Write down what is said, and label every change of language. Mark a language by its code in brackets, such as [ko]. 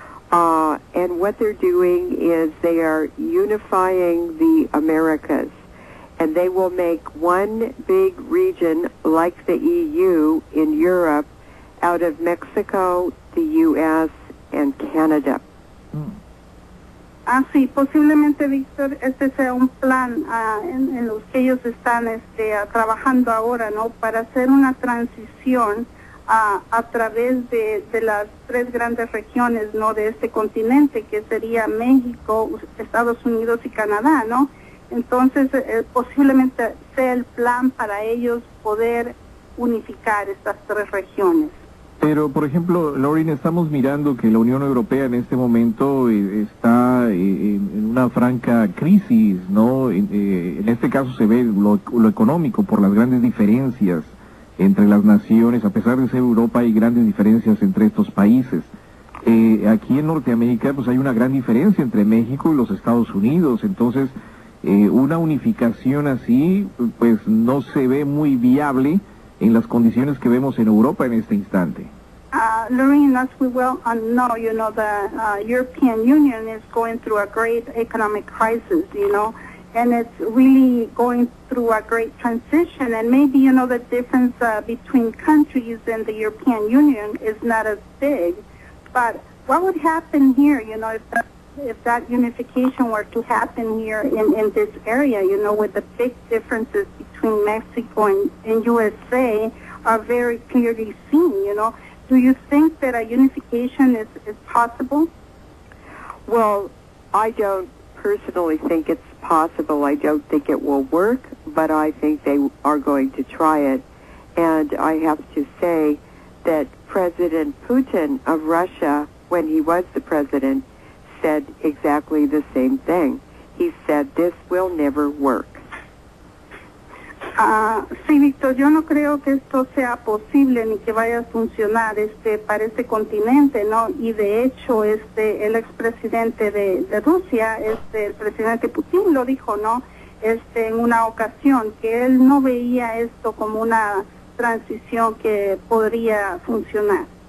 [en] And what they're doing is they are unifying the Americas, and they will make one big region like the EU in Europe out of Mexico, the U.S., and Canada. [es] Sí, posiblemente, Víctor, este sea un plan en los que ellos están trabajando ahora, ¿no? Para hacer una transición a través de las tres grandes regiones, ¿no? De este continente, que sería México, Estados Unidos y Canadá, ¿no? Entonces, posiblemente sea el plan para ellos poder unificar estas tres regiones. Pero, por ejemplo, Lauren, estamos mirando que la Unión Europea en este momento está en una franca crisis, ¿no? En este caso se ve lo económico por las grandes diferencias entre las naciones. A pesar de ser Europa, hay grandes diferencias entre estos países. Aquí en Norteamérica pues hay una gran diferencia entre México y los Estados Unidos. Entonces, una unificación así pues no se ve muy viable en las condiciones que vemos en Europa en este instante. [en] Lorene, as we well know, the European Union is going through a great economic crisis, and it's really going through a great transition. And maybe, the difference between countries in the European Union is not as big. But what would happen here, if that unification were to happen here in this area, with the big differences between Mexico and USA are very clearly seen, Do you think that a unification is possible? Well, I don't personally think it's possible. I don't think it will work, but I think they are going to try it. And I have to say that President Putin of Russia, when he was the president, said exactly the same thing. He said, this will never work. [es] Sí, Víctor, yo no creo que esto sea posible ni que vaya a funcionar para este continente, ¿no? Y de hecho, el expresidente de Rusia, el presidente Putin lo dijo, ¿no? En una ocasión, que él no veía esto como una transición que podría funcionar.